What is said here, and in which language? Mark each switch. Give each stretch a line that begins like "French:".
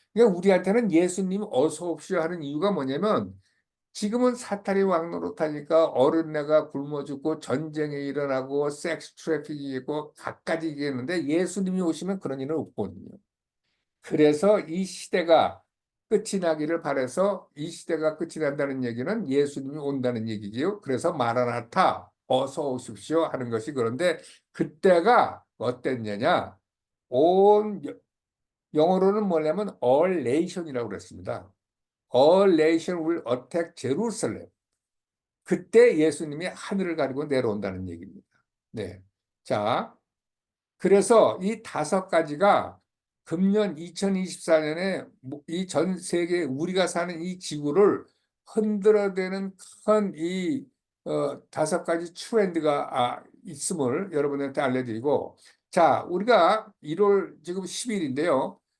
Korean: 그러니까 우리한테는 예수님 어서 옵시오 하는 이유가 뭐냐면 지금은 사탄이 왕노릇하니까 어린애가 굶어 죽고 전쟁이 일어나고 섹스 트래픽이 있고 갖가지 있겠는데 예수님이 오시면 그런 일은 없거든요. 그래서 이 시대가 끝이 나기를 바라서 이 시대가 끝이 난다는 얘기는 예수님이 온다는 얘기지요. 그래서 마라나타 어서 오십시오 하는 것이 그런데 그때가 어땠느냐? 온 영어로는 뭐냐면 all nation이라고 그랬습니다.
English: All nation will attack Jerusalem.
Korean: 그때 예수님이 하늘을 가리고 내려온다는 얘기입니다. 네. 자, 그래서 이 5가지가 금년 2024년에 이 전 세계 우리가 사는 이 지구를 흔들어대는 큰 이 5가지 트렌드가 있음을 여러분한테 알려드리고, 자, 우리가 1월 지금 10일인데요.